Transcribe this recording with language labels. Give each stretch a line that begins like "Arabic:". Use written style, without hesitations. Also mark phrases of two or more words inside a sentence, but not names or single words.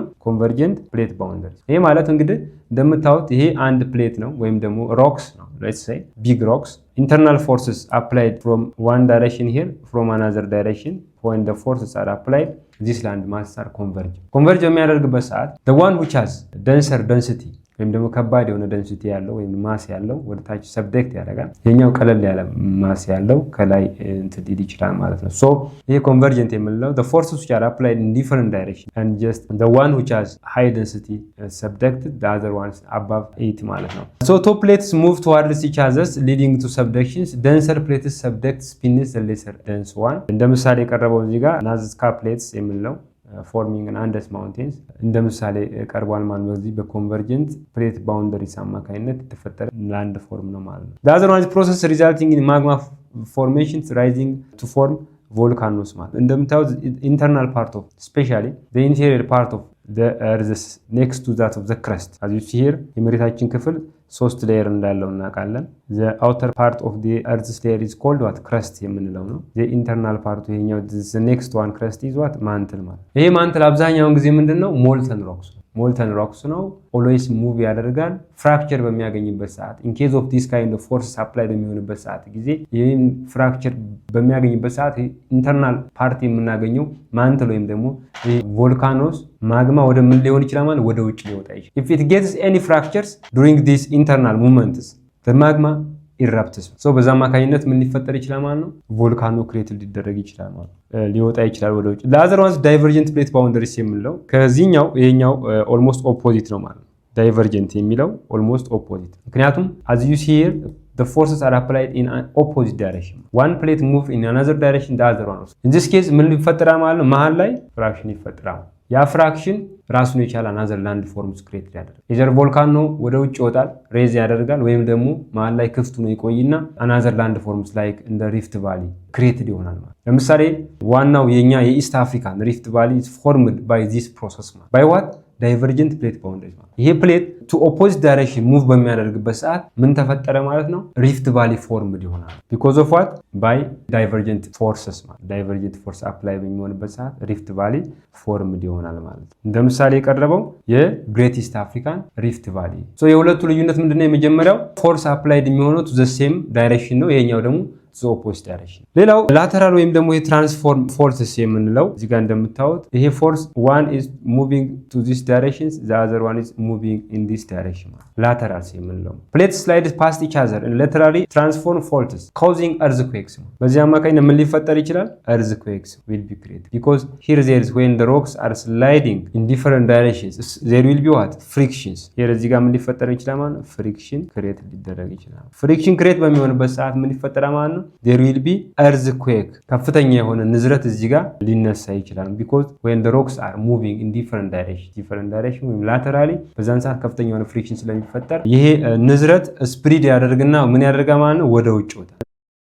English: convergent plate boundary።
Amharic: ይሄ ማለት እንግዲህ እንደምታዩት ይሄ አንድ ፕሌት ነው ወይም ደግሞ ሮክስ ነው።
English: let's say big rocks internal forces applied from one direction here from another direction when the forces are applied this land mass are converge
Amharic: በሚያደርግበት ሰዓት
English: the one which has denser density
Amharic: ወይም ደግሞ ከባድ የሆነ ደንሲቲ ያለው ወይም ማስ ያለው ወደ ታች ሰብጀክት ያደርጋል። የኛው ቀለል ያለ ማስ ያለው ከላይ እንትን ሊል ይችላል ማለት ነው። ሶ ይሄ ኮንቨርጀንት የምንለው
English: the forces which are applied in different direction and just the one which has high density subjected the other ones above it
Amharic: ማለት ነው።
English: so two plates move towards each other leading to subductions. denser plates subject beneath the lesser dense one።
Amharic: እንደ ምሳሌ የቀረበው እዚህ ጋር ናዝካ ፕሌትስ የምንለው
English: forming Andes mountains
Amharic: እንደ ምሳሌ ቀርቧል ማለት ነው። በዚህ በኮንቨርጀንት
English: plate boundaries
Amharic: አማካኝነት የተፈጠረ
English: land form
Amharic: ነው ማለት ነው።
English: the other one is process resulting in magma formations rising to form volcanoes
Amharic: ማለት እንደምታዩት
English: internal part of specially the interior part of the earth next to that of the crust as you see here
Amharic: የመሬታችን ክፍል ሶስት ሌየር እንዳለው እናውቃለን።
English: the outer part of the earth's layer is called what crust
Amharic: የምንለው ነው።
English: the internal part ይሄኛው the next one crust is what mantle
Amharic: ማለት። ይሄ
English: mantle
Amharic: አብዛኛውን ጊዜ ምንድነው?
English: molten rocks
Amharic: ነው።
English: always move
Amharic: ያደርጋል። ፍራክቸር በሚያገኝበት ሰዓት
English: in case of this kind of forces applied
Amharic: በሚሆንበት ሰዓት ጊዜ ይህን ፍራክቸር በሚያገኝበት ሰዓት
English: internal part
Amharic: የምናገኘው ማንትል ወይም ደግሞ
English: volcanoes magma
Amharic: ወደ ምን ሊሆን ይችላል ማለት ወደ ውጭ ሊወጣ ይችላል።
English: if it gets any fractures during these internal movements the magma erupts
Amharic: ሶ በዛ አማካኝነት ምን ሊፈጠር ይችላል ማለት ነው?
English: volcano create
Amharic: ሊደረግ ይችላል ማለት ሊወጣ ይችላል ወደ ውጭ።
English: the ones divergent plate boundaries
Amharic: የምንለው ከዚህኛው ይሄኛው
English: almost opposite
Amharic: ነው ማለት ነው።
English: ዳይቨርጀንት የሚለው almost opposite ምክንያቱም as you see here the forces are applied in an opposite direction. one plate move in another direction the other one.
Amharic: in this case ምን ሊፈጠራል ማለት ነው? መሃል ላይ ፍራክሽን ይፈጠራል። ያ ፍራክሽን ራሱን የቻለ
English: another land forms create
Amharic: ያደርጋል። የዘር ቮልካኖ ወደ ውጭ ይወጣል፣ ሬዝ ያደርጋል፣ ወይም ደግሞ መሃል ላይ ክፍቱ ነው ይቆይና
English: another land forms like
Amharic: እንደ
English: rift valley created
Amharic: ይሆናል ማለት። ለምሳሌ ዋናው የኛ የኢስት አፍሪካን ሪፍት ቫሊ
English: is formed by this process
Amharic: ማለት
English: by what divergent plate boundary
Amharic: ማለት። ይሄ
English: plate to opposite direction move
Amharic: በሚያደርግበት ሰዓት ምን ተፈጠረ ማለት ነው?
English: rift valley formed
Amharic: ይሆናል።
English: because of what by divergent forces
Amharic: ማለት
English: divergent force apply
Amharic: በሚሆንበት ሰዓት
English: rift valley formed
Amharic: ይሆናል ማለት። እንደ ምሳሌ የቀረበው የግሬት ኢስት አፍሪካን ሪፍት ቫሊ። ሶ የሁለቱ ልዩነት ምንድነው? የመጀመሪያው
English: force applied
Amharic: የሚሆነው
English: to the same direction
Amharic: ነው። ይሄኛው ደግሞ
English: opposite direction።
Amharic: ሌላው ላተራል ወይም ደግሞ የትራንስፎርም ፎርስስ የምንለው እዚህ ጋር እንደምታዩት ይሄ ፎርስ
English: one is moving to this direction
Amharic: the other one is moving in this direction ላተራልስ የምንለው
English: plates slide past each other and laterally transform faults causing earthquakes።
Amharic: በዚህ አማካኝነት ምን ሊፈጠር ይችላል?
English: earthquakes will be created because here there is when the rocks are sliding in different directions there will be what frictions here
Amharic: እዚህ ጋር ምን ሊፈጠር ይችላል ማለት
English: friction create
Amharic: ሊደረግ ይችላል።
English: friction create
Amharic: በሚሆንበት ሰዓት ምን ሊፈጠር ማለት ነው?
English: there will be earthquake
Amharic: ከፍተኛ የሆነ ንዝረት እዚህ ጋር ሊነሳ ይችላል
English: because when the rocks are moving in different direction
Amharic: ወይም laterally በዛን ሰዓት ከፍተኛ የሆነ ፍሪክሽን ስለሚፈጠር ይሄ ንዝረት ስፕሪድ ያደርግና ምን ያደርጋል ማለት ነው? ወደ ውጭ ወጣ